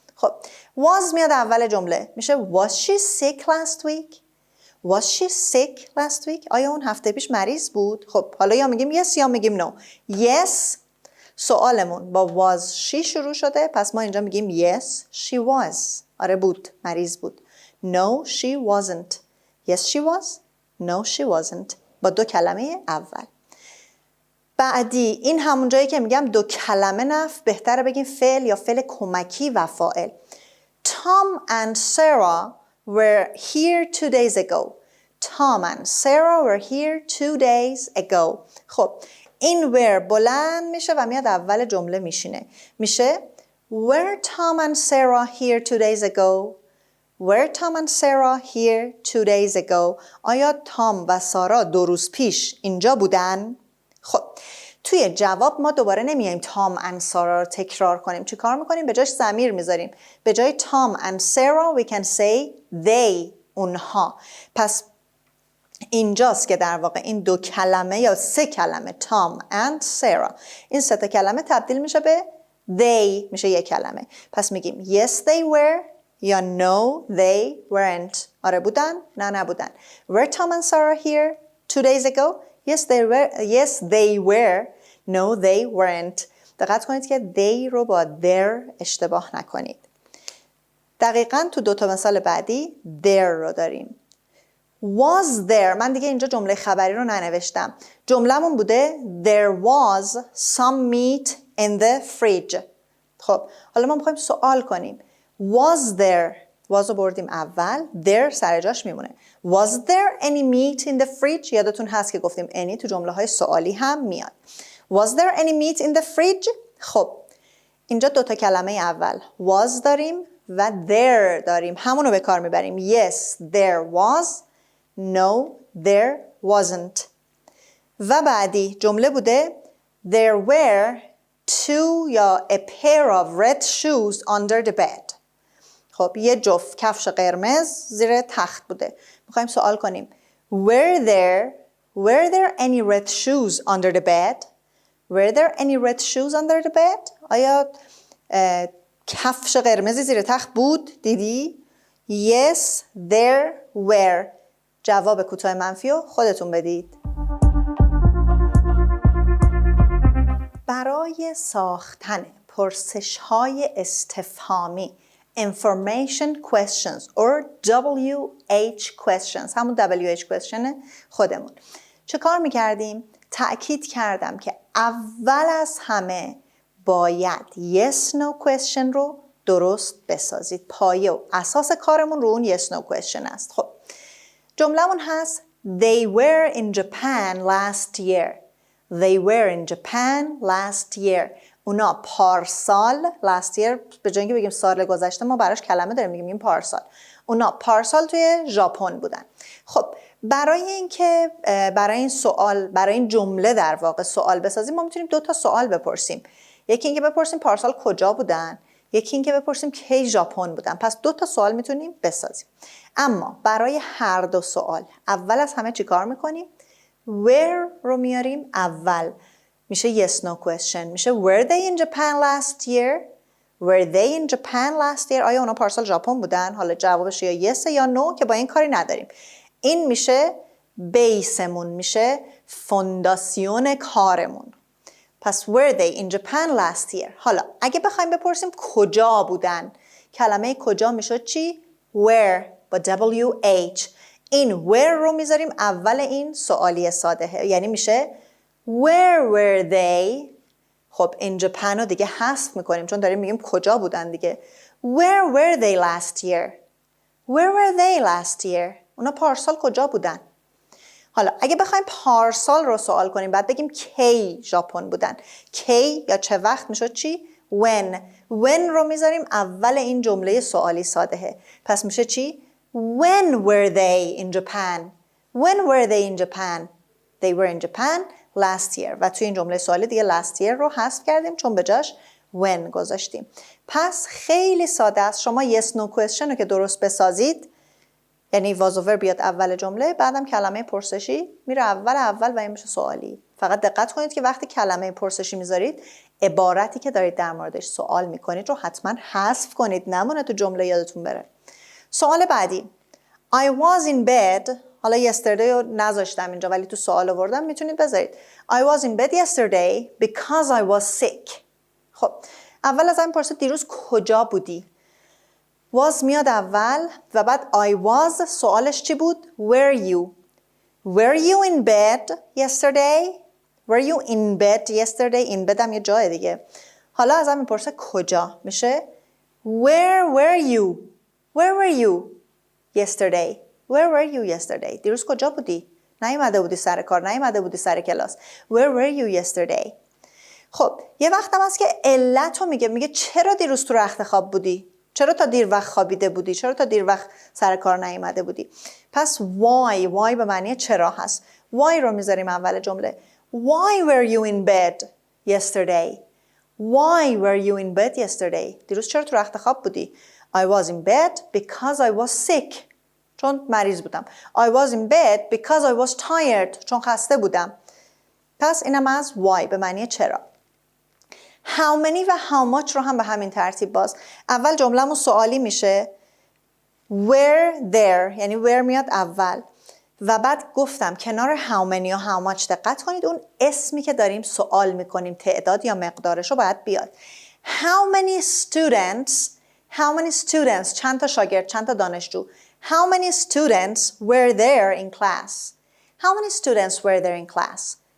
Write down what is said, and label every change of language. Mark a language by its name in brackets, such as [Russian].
[English] خب was [Persian] میاد اول جمله میشه [English] was she sick last week? Was she sick last week? [Persian] آیا اون هفته پیش مریض بود؟ خب حالا یا میگیم yes یا میگیم no. Yes سوالمون با was she شروع شده، پس ما اینجا میگیم [English] yes she was. [Persian] آره بود، مریض بود. [English] No she wasn't. Yes she was. No she wasn't. [Persian] با دو کلمه اول. بعدی این همون جایی که میگم دو کلمه نفی، بهتره بگیم فعل یا فعل کمکی و فاعل. [English] Tom and Sarah were here 2 days ago. Tom and Sarah were here 2 days ago. [Persian] خب این were بلند میشه و میاد اول جمله میشینه. [English] میشه Were Tom and Sarah here 2 days ago? Were Tom and Sarah here 2 days ago? [Persian] آیا تام و سارا 2 روز پیش اینجا بودن؟ خب توی جواب ما دوباره نمیایم تام and سارا رو تکرار کنیم. چی کار میکنیم؟ به جایش ضمیر میذاریم. به جای تام [English] and Sarah we can say they، اونها. [Persian] پس اینجاست که در واقع این دو کلمه یا 3 کلمه تام and Sarah، این 3 تا کلمه تبدیل میشه به they، میشه یک کلمه. پس میگیم [English] yes they were یا no they weren't. [Persian] آره بودن؟ نه نبودن. [English] Were Tom and Sarah here 2 days ago? Yes they were. Yes they were. No they weren't. [Persian] دقت کنید که they رو با their اشتباه نکنید. دقیقاً تو 2 تا مثال بعدی there رو داریم. Was there، من دیگه اینجا جمله خبری رو ننوشتم. جمله‌مون بوده [English] there was some meat in the fridge. [Persian] خب حالا ما میخوایم سوال کنیم. Was there، was رو بردیم اول، there سر جاش میمونه. [English] Was there any meat in the fridge؟ [Persian] یادتون هست که گفتیم any تو جمله های سوالی هم میاد. [English] Was there any meat in the fridge؟ [Persian] خب اینجا 2 تا کلمه اول was داریم و there داریم، همونو به کار میبریم. [English] Yes there was. No there wasn't. و بعدی جمله بوده there were 2 یا a pair of red shoes under the bed. [Persian] خب یه جفت کفش قرمز زیر تخت بوده. میخوایم سوال کنیم [English] were there any red shoes under the bed? Were there any red shoes under the bed? [Persian] آیا کفش قرمزی زیر تخت بود؟ دیدی؟ [English] Yes there were. [Persian] جواب کوتاه منفی رو خودتون بدید. برای ساختن پرسش‌های استفهامی [English] information questions or WH questions، [Persian] همون WH question خودمون، چه کار میکردیم؟ تأکید کردم که اول از همه باید yes no question رو درست بسازید. پایه و اساس کارمون رو اون yes no question است. خب جمله‌مون هست [English] They were in Japan last year. They were in Japan last year. [Persian] اونا پارسال last year، به جای اینکه بگیم سال گذشته ما براش کلمه داریم میگیم پارسال. اونا پارسال توی ژاپن بودن. خب برای اینکه برای این سوال، برای این جمله در واقع سوال بسازیم، ما میتونیم 2 تا سوال بپرسیم. یکی اینکه بپرسیم پارسال کجا بودن، یکی اینکه بپرسیم کی ژاپن بودن. پس 2 تا سوال میتونیم بسازیم. اما برای هر 2 سوال اول از همه چی کار میکنیم؟ where رو میاریم اول، میشه yes no question. [English] میشه were they in Japan last year? Were they in Japan last year? [Persian] آیا اونا پارسال ژاپن بودن؟ حالا جوابش یا yes یا no که با این کاری نداریم. این میشه بیسمون، میشه فونداسیون کارمون. [English] پس were they in Japan last year. [Persian] حالا اگه بخوایم بپرسیم کجا بودن، کلمه کجا میشه چی؟ where با WH. این where رو میذاریم اول این سوالی ساده، یعنی میشه [English] where were they. [Persian] خب in Japan رو دیگه حذف میکنیم چون داریم میگیم کجا بودن دیگه. [English] Where were they last year. Where were they last year. [Persian] اونا پارسال کجا بودن؟ حالا اگه بخوایم پارسال رو سوال کنیم بعد بگیم کی ژاپن بودن. کی یا چه وقت میشه چی؟ when. when رو میذاریم اول این جمله سوالی ساده. پس میشه چی؟ [English] when were they in Japan. When were they in Japan. They were in Japan last year. [Persian] و توی این جمله سوالی دیگه last year رو حذف کردیم چون به جاش when گذاشتیم. پس خیلی ساده است. شما yes no question رو که درست بسازید، یعنی was over بیاد اول جمله، بعدم کلمه پرسشی میره اول و این میشه سوالی. فقط دقت کنید که وقتی کلمه پرسشی میذارید عبارتی که دارید در موردش سوال میکنید رو حتما حذف کنید، نمونه تو جمله یادتون بره. سوال بعدی [English] I was in bed. [Persian] حالا yesterday رو نذاشتم اینجا ولی تو سوال آوردم، میتونید بذارید [English] I was in bed yesterday because I was sick. [Persian] خب اول از این پرسید دیروز کجا بودی؟ was میاد اول و بعد I was سوالش چی بود؟ Were you? [English] Were you in bed yesterday? Were you in bed yesterday? [Persian] in bed هم یه جای دیگه. حالا ازم میپرسه کجا؟ میشه [English] Where were you? Where were you yesterday? Where were you yesterday? [Persian] دیروز کجا بودی؟ نیومده بودی سر کار، نیومده بودی سر کلاس. [English] Where were you yesterday? [Persian] خب یه وقت هم هست که علت رو میگه چرا دیروز تو رخت خواب بودی؟ چرا تا دیر وقت خوابیده بودی؟ چرا تا دیر وقت سر کار نیامده بودی؟ پس why به معنی چرا هست. why رو میذاریم اول جمله. [English] Why were you in bed yesterday? Why were you in bed yesterday? [Persian] دیروز چرا تو رخت خواب بودی؟ [English] I was in bed because I was sick. [Persian] چون مریض بودم. [English] I was in bed because I was tired. [Persian] چون خسته بودم. پس اینم از why به معنی چرا. How many و how much رو هم به همین ترتیب باز. اول جمله‌مون سوالی میشه were there، یعنی were میاد اول و بعد گفتم کنار how many و how much دقت کنید اون اسمی که داریم سوال میکنیم تعداد یا مقدارش رو باید بیاد. [English] How many students [Persian] چند تا شاگرد، چند تا دانشجو. [English] How many students were there in class. How many students were there in class.